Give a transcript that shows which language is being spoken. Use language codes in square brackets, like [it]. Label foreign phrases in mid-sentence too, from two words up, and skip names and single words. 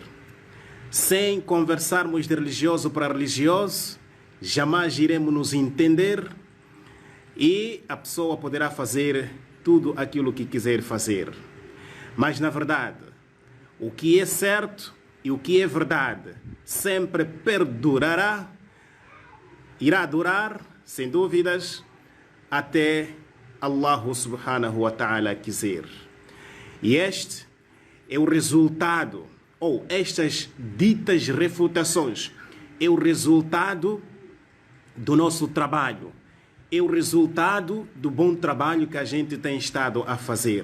[pt] Sem conversarmos de religioso para religioso, jamais iremos nos entender e a pessoa poderá fazer tudo aquilo que quiser fazer. Mas, na verdade, o que é certo e o que é verdade sempre perdurará, irá durar, sem dúvidas, até [ar] Allah subhanahu wa ta'ala [pt] quiser. E este é o resultado, ou estas ditas refutações, é o resultado do nosso trabalho, é o resultado do bom trabalho que a gente tem estado a fazer.